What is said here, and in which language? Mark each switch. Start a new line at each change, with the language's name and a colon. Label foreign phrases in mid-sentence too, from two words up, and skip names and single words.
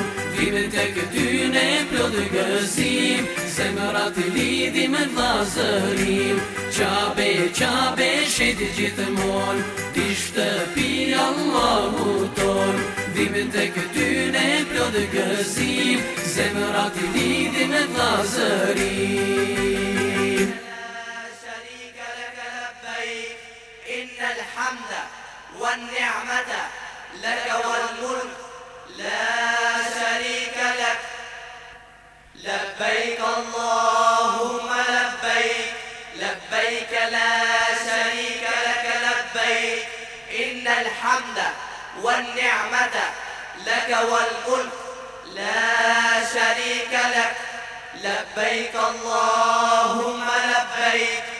Albanian: Vim të këtyne plot gëzim, zemrat lidi me vllazërim. Qabe, qabe, shejtë gjithmon, ti shtëpi Allahu ton. Vim të këtyne plot gëzim, zemrat lidi me vllazërim.
Arabic: إن الحمد والنعمة لك والملك لا شريك لك لبيك اللهم لبيك لبيك لا شريك لك لبيك إن الحمد والنعمة لك والملك لا شريك لك لبيك اللهم لبيك